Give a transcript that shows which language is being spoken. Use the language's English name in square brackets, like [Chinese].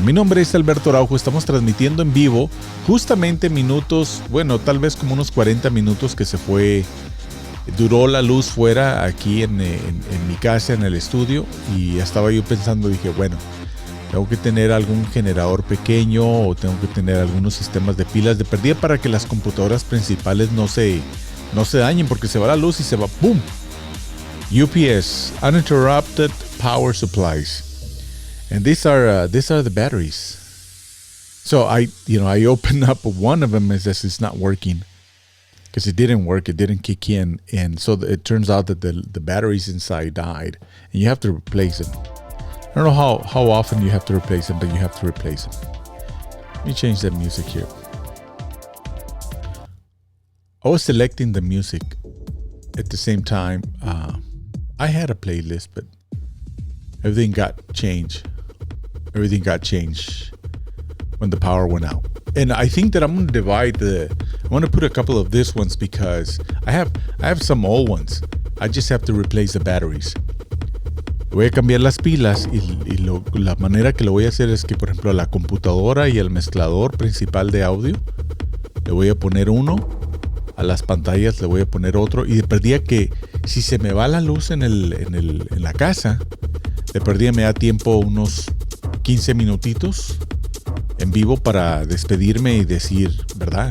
[Spanish] Mi nombre es Alberto Araujo. Estamos transmitiendo en vivo justamente minutos, tal vez como unos 40 minutos que duró la luz fuera aquí en mi casa, en el estudio. Y estaba yo pensando, dije, tengo que tener algún generador pequeño o tengo que tener algunos sistemas de pilas de perdida para que las computadoras principales no se dañen, porque se va la luz y se va ¡boom! [English] UPS, uninterrupted power supplies, and these are the batteries. So I opened up one of them, as it's not working because it didn't work, it didn't kick in, and so it turns out that the batteries inside died, and you have to replace them. I don't know how often you have to replace them, but you have to replace them. Let me change that music here. I was selecting the music at the same time. I had a playlist, but everything got changed. when the power went out. And I think that I'm going to I'm going to put a couple of these ones because I have some old ones. I just have to replace the batteries. [Spanish] Voy a cambiar las pilas y la manera que lo voy a hacer es que, por ejemplo, a la computadora y al mezclador principal de audio le voy a poner uno, a las pantallas le voy a poner otro, y de perdida que si se me va la luz en la casa, de perdida me da tiempo unos 15 minutitos en vivo para despedirme y decir, ¿verdad?